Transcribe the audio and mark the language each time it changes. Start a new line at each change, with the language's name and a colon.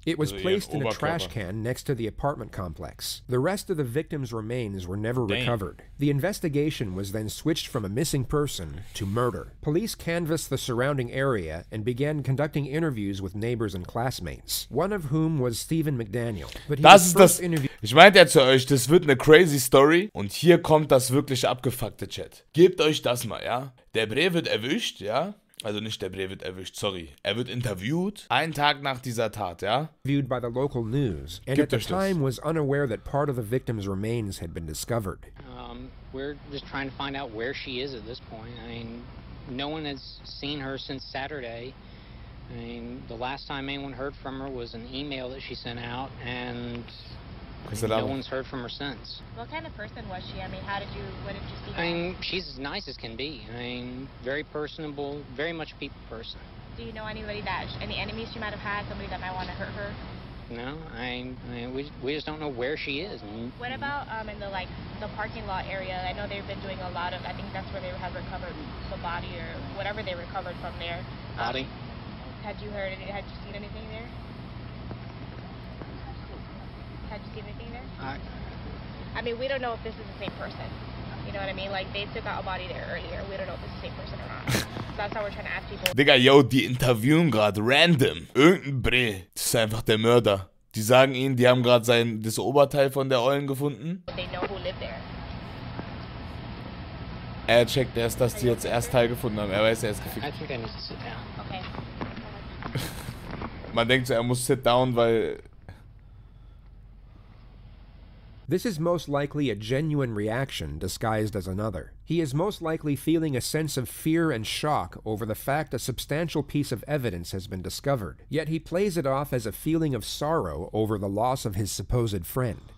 English: It was placed in a trash can next to the apartment complex. The rest of the victim's remains were never recovered. The investigation was then switched from a missing person to murder. Police canvassed the surrounding area and began conducting interviews with neighbors and classmates, one of whom was Stephen Mcdaniel. But
German: das ist das. Ich meinte ja zu euch, das wird eine crazy Story und hier kommt das wirklich abgefuckte Chat. Gebt euch das mal, ja? Der Bre wird erwischt, ja? Also nicht der Bre wird erwischt, sorry. Er wird interviewt, einen Tag nach dieser Tat, ja?
English: Viewed by the local news, and at the time was unaware that part of the victim's remains had been discovered. We're just trying to find out where she is at this point. I mean, no one has seen her since Saturday. I mean, the last time anyone heard from her was an email that she sent out, and no one's heard from her since. What kind of person was she? I mean, what did you see her? I mean, she's as nice as can be. I mean, very personable, very much a people person. Do you know anybody any enemies she might have had, somebody that might want to hurt her? No, we just don't know where she is. What about in the parking lot area? I know they've been doing a lot of, I think that's where they have recovered the body or whatever they recovered from there. Body? Had you seen anything there? Had you seen anything there? I mean, we don't know if this is the same person. You know what I mean? Like, they took out a body there earlier. We don't know if it's the same person or not. So that's how we're trying to ask people.
German: Digga, yo, die interviewen gerade random. Irgendein Bre. Das ist einfach der Mörder. Die sagen ihnen, die haben gerade das Oberteil von der Ollen gefunden.
English: They know who lived there.
German: Er checkt erst, dass die jetzt erst Teil gefunden haben. Er weiß, er ist gefickt.
English: I think I need to sit down. Okay.
German: Man denkt so, er muss
English: sit down,
German: weil...
English: This is most likely a genuine reaction disguised as another. He is most likely feeling a sense of fear and shock over the fact a substantial piece of evidence has been discovered, yet he plays it off as a feeling of sorrow over the loss of his supposed friend.